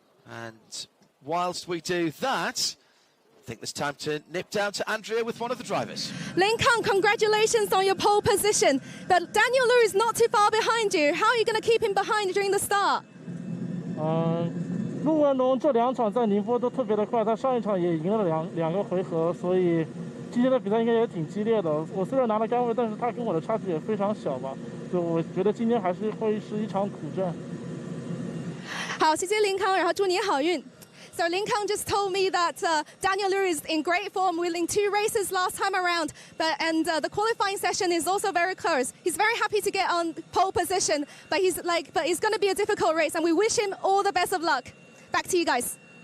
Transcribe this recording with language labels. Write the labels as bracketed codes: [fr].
[en] And whilst we do that, I think there's time to nip down to Andrea with one of the drivers. Ling Kang, congratulations on your pole position. But Daniel Lu is not too far behind you. How are you going to keep him behind during the start? [zh] 陆文龙这2场在宁波都特别的快，他上一场也赢了两个回合，所以今天的比赛应该也挺激烈的。我虽然拿了杆位，但是他跟我的差距也非常小吧，所以我觉得今天还是会是一场苦战。好，谢谢林康，然后祝你好运。 [en] So Lin Kang just told me that Daniel Liu is in great form, winning 2 races last time around, and the qualifying session is also very close. He's very happy to get on pole position, but it's going to be a difficult race, and we wish him all the best of luck. Back to you guys.